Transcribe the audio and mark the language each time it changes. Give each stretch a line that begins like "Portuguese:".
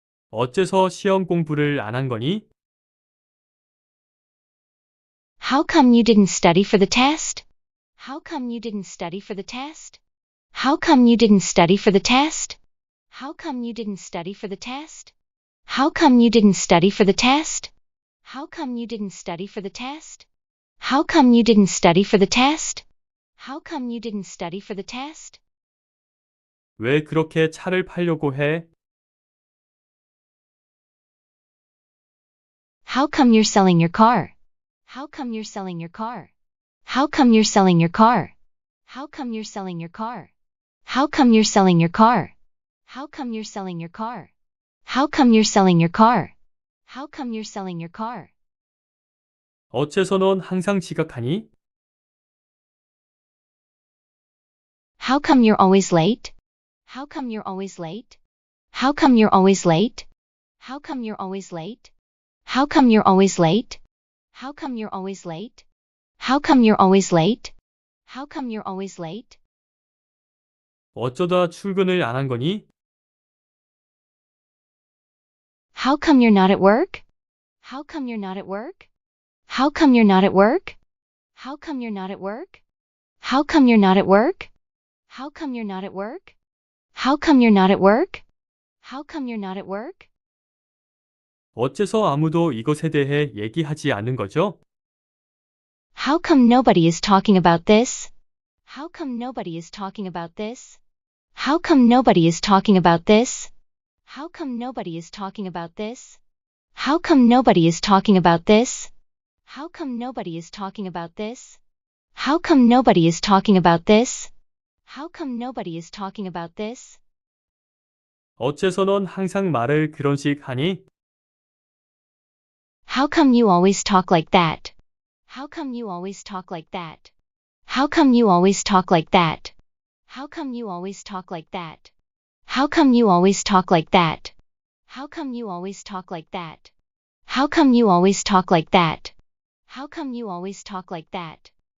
Korean: 어째서 시험 공부를 안 한 거니?
English: How come you didn't study for the test? How come you didn't study for the test? How come you didn't study for the test? How come you didn't study for the test? How come you didn't study for the test? How come you didn't study for the test? How come you didn't study for the test? How come you didn't study for the test?
Korean: 왜 그렇게 차를 팔려고 해?
English: How come you're selling your car? How come you're selling your car? How come you're selling your car? How come you're selling your car? How come you're selling your car? How come you're selling your car? How come you're selling your car? How come you're selling your car?
Korean: 어째서 넌 항상 지각하니?
English: How come you're always late? How come you're always late? How come you're always late? How come you're always late? How come you're always late? How come you're always late? How come you're always late? How come you're always late?
Korean: 어쩌다 출근을 안 한 거니?
English: How come you're not at work? How come you're not at work? How come you're not at work? How come you're not at work? How come you're not at work? How come you're not at work? How come you're not at work? How come you're not at work?
Korean: 어째서 아무도 이것에 대해 얘기하지 않는 거죠?
English: How come nobody is talking about this? How come nobody is talking about this? How come nobody is talking about this? How come nobody is talking about this? How come nobody is talking about this? How come nobody is talking about this? How come nobody is talking about this? How come nobody is talking about this?
Korean: 어째서 넌 항상 말을 그런 식 하니?
English: How come you always talk like that? How come you always talk like that? How come you always talk like that? How come you always talk like that? How come you always talk like that? How come you always talk like that? How come you always talk like that? How come you always talk like that?